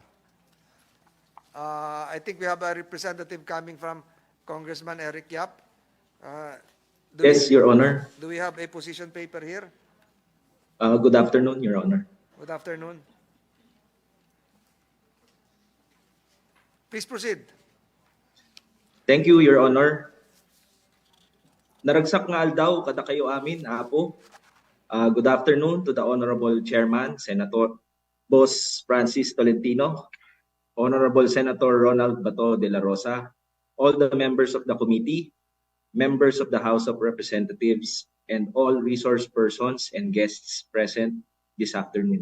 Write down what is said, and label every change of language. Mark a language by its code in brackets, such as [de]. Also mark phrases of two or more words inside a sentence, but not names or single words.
[en] I think we have a representative coming from Congressman Eric Yap. Yes, Your Honor. Do we have a position paper here? Good afternoon, Your Honor. Good afternoon. Please proceed. Thank you, Your Honor. [ilo] Naragsak nga aldaw kada kayo amin, apo. [en] Good afternoon to the Honorable Chairman, Senator Boss Francis Tolentino, Honorable Senator Ronald Bato de la Rosa, all the members of the committee, members of the House of Representatives, and all resource persons and guests present this afternoon.